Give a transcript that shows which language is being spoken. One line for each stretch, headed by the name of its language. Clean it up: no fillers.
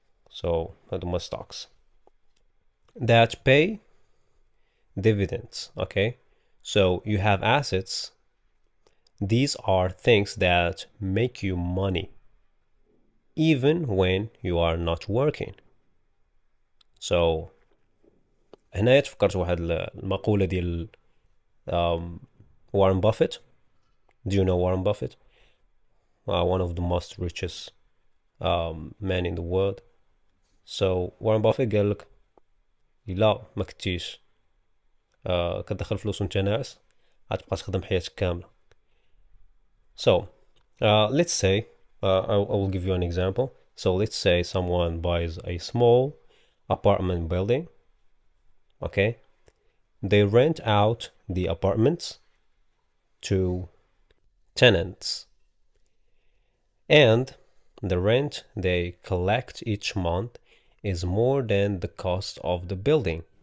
English: So
Arabic: هذوما
English: stocks that pay dividends. Okay, so you have assets. These are things that make you money even when you are not working.
Arabic: So هنا تفكرت واحد المقولة ديال Warren Buffett.
English: Do you know Warren Buffett? One of the most richest men in the world.
Arabic: So Warren Buffett قال لك إلا ما كنتيش كتدخل فلوس وانت ناعس غتبقى تخدم حياتك كاملة.
English: So let's say I will give you an example. So let's say someone buys a small apartment building. Okay, they rent out the apartments to tenants, and the rent they collect each month is more than the cost of the building.